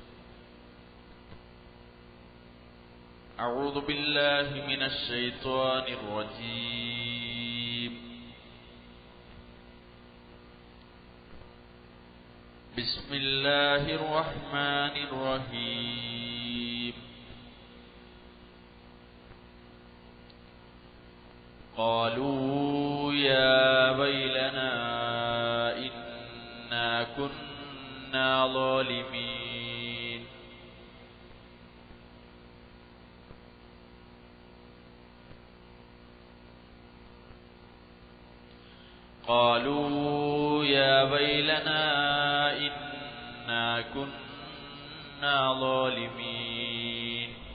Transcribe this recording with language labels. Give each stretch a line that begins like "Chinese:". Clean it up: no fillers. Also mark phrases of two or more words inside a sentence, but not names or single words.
Arabic: أعوذ بالله من الشيطان الرجيم. بسم الله الرحمن الرحيم. قالوا يا ويلنا إنا كنا ظالمين. قالوا يا ويلنا إنا كنا ظالمين.